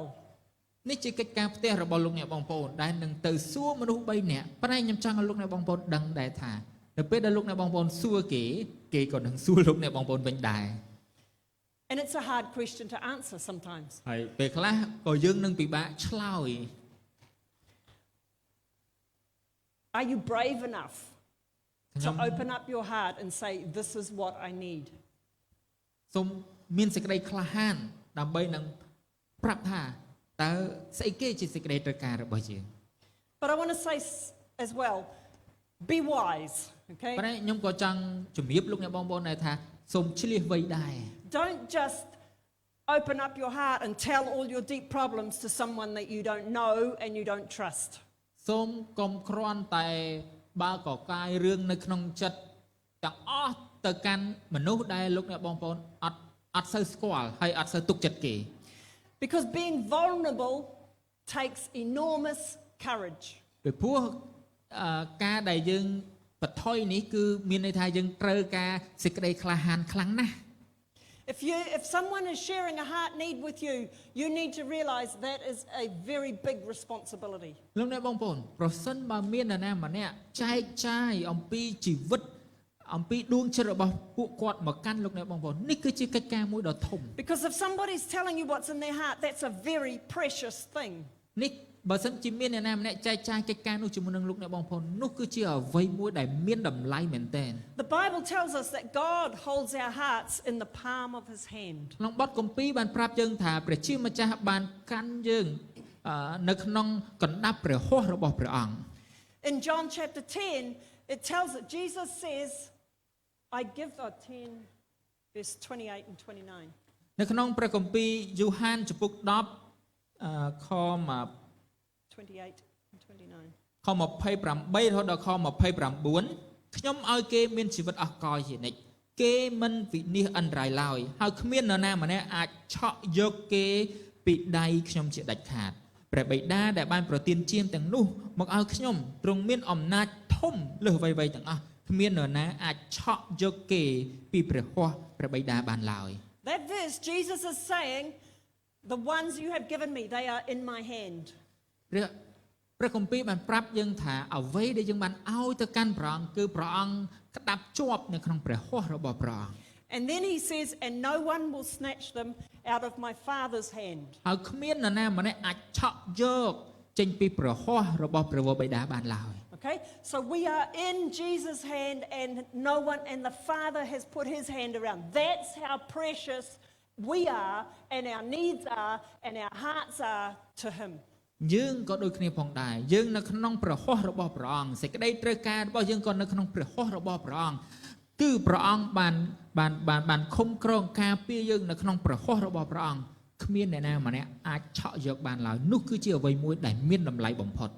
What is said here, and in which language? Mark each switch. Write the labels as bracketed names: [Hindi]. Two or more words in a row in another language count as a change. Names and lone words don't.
[Khmer] នេះជាកិច្ចការផ្ទះរបស់លោកអ្នកបងប្អូនដែលនឹងទៅសួរមនុស្ស3នាក់ប៉ុន្តែខ្ញុំចង់ឲ្យលោកអ្នកបងប្អូនដឹងដែរថានៅពេលដែលលោកអ្នកបងប្អូនសួរគេក៏នឹងសួរលោកអ្នកបងប្អូនវិញដែរ [English] And it's a hard question to answer sometimes. [Khmer] ហើយពេលខ្លះក៏យើងនឹងពិបាកឆ្លើយ [English] Are you brave enough [Khmer] ខ្ញុំ [English] to open up your heart and say, this is what I need? [Khmer] សូមមានសេចក្តីក្លាហានដើម្បីនឹងប្រាប់ថាតើស្អីគេជាសេចក្តីត្រូវការរបស់យើង [English] But I want to say as well, be wise, okay? [Khmer] ប៉ុន្តែខ្ញុំក៏ចង់ជំរាបលោកអ្នកបងប្អូនដែរថាសូមឆ្លៀសវៃដែរ [English] Don't just open up your heart and tell all your deep problems to someone that you don't know and you don't trust. [Khmer] សូមកុំគ្រាន់តែបើកកាយរឿងនៅក្នុងចិត្តទាំងអស់ទៅកាន់មនុស្សដែលលោកអ្នកបងប្អូនអត់សូវស្គាល់ហើយអត់សូវទុកចិត្តគេ [English] Because being vulnerable takes enormous courage. [Khmer] ពីព្រោះការដែលយើងបថុយនេះគឺមានន័យថាយើងត្រូវការសេចក្តីក្លាហានខ្លាំងណាស់ [English] If someone is sharing a heart need with you, you need to realize that is a very big responsibility. [Khmer] លោកអ្នកបងប្អូនប្រសិនបើមាននរណាម្នាក់ចែកចាយអំពីជីវិតអំពីដួងចិត្តរបស់ពួកគាត់មកកាន់លោកអ្នកបងប្អូននេះគឺជាកិច្ចការមួយដ៏ធំ [English] Because if somebody's telling you what's in their heart, that's a very precious thing. [Khmer] នេះបើសិនជាមានអ្នកណាម្នាក់ចែកចាយកិច្ចការនោះជាមួយនឹងលោកអ្នកបងប្អូននោះគឺជាអ្វីមួយដែលមានតម្លៃមែនទែន [English] The Bible tells us that God holds our hearts in the palm of his hand. [Khmer] ក្នុងបទគម្ពីរបានប្រាប់យើងថាព្រះជាម្ចាស់បានកាន់យើងនៅក្នុងកណ្ដាប់ព្រះហស្ថរបស់ព្រះអង្គ [English] In John chapter 10, it tells that Jesus says, I give 10 verse 28 and 29. [Khmer] នៅក្នុងព្រះគម្ពីរយូហានចំពុក10ខ [English] 28 and 29. [Khmer] ខ 28 រហូតដល់ខ 29 ខ្ញុំឲ្យគេមានជីវិតអស់កលជានិច្ចគេមិនវិនិច្ឆ័យអន្តរាយឡើយហើយគ្មាននរណាម្នាក់អាចឆក់យកគេពីដៃខ្ញុំជាដាច់ខាតព្រះបិតាដែលបានប្រទានជាទាំងនោះមកឲ្យខ្ញុំទ្រង់មានអំណាចធំលើសអ្វីៗទាំងអស់គ្មាននរណាអាចឆក់យកគេពីព្រះហស្ថព្រះបិតាបានឡើយ [English] That verse, Jesus is saying, the ones you have given me, they are in my hand. [Khmer] ព្រះគម្ពីរបានប្រាប់យើងថាអ្វីដែលយើងបានឲ្យទៅកាន់ព្រះអង្គគឺព្រះអង្គក្តាប់ជាប់នៅក្នុងព្រះហស្ថរបស់ព្រះអង្គ [English] And then he says, and no one will snatch them out of my Father's hand. [Khmer] ហើយគ្មាននរណាម្នាក់អាចឆក់យកចេញពីព្រះហស្ថរបស់ព្រះវរបិតាបានឡើយ [English] Okay, so we are in Jesus' hand, and no one, and the Father has put his hand around. That's how precious we are, and our needs are, and our hearts are to him. [Khmer] យើងក៏ដូចគ្នាផងដែរយើងនៅក្នុងព្រះហស្ថរបស់ព្រះអង្គសេចក្តីត្រូវការរបស់យើងក៏នៅក្នុងព្រះហស្ថរបស់ព្រះអង្គគឺព្រះអង្គបានឃុំក្រងការពារយើងនៅក្នុងព្រះហស្ថរបស់ព្រះអង្គគ្មានអ្នកណាម្នាក់អាចឆក់យកបានឡើយនោះគឺជាអ្វីមួយដែលមានតម្លៃបំផុត